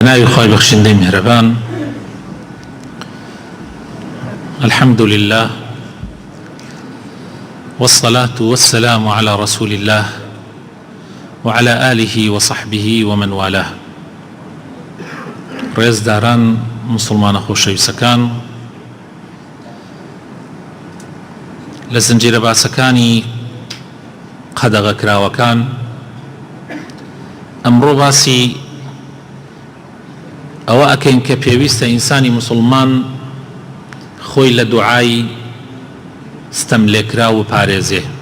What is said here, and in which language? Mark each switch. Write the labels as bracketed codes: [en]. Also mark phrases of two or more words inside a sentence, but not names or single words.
[ckb] ناوی خوای بخشندەی میهرەبان [ar] الحمد لله والصلاة والسلام على رسول الله وعلى آله وصحبه ومن والاه. [ckb] ڕێزداران مسلمانە خۆشەویستەکان، لە زنجیرە باسەکانی قەدەغەکراوەکان ئەمڕۆ باسی ئەوە ئەکەین کە پێویستە ئینسانی مسلمان خۆی لە دوعای ستەم لێکرا و پارێزێ.